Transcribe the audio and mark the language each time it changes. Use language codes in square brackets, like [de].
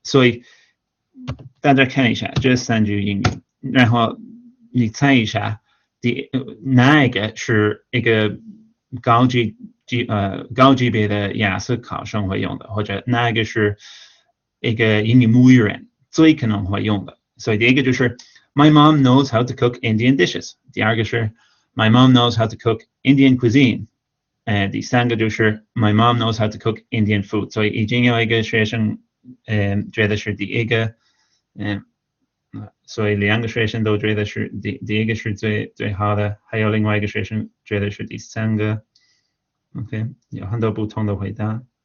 [zh] 所以大家看一下这3句英语，然后你猜一下哪一个是一个高级别的雅思考生会用的，或者哪一个是一个英语母语人最可能会用的。所以第一个就是 [en] My mom knows how to cook Indian dishes， [zh] 第二个是 [en] My mom knows how to cook Indian cuisine， [zh] 第三个就是 [en] My mom knows how to cook Indian food。 [zh] 所以已经有一个学生觉得是第一个，所以2个学生都觉得是第一个是最好的，还有另外一个学生觉得是第3个。 OK， 有很多不同的回答。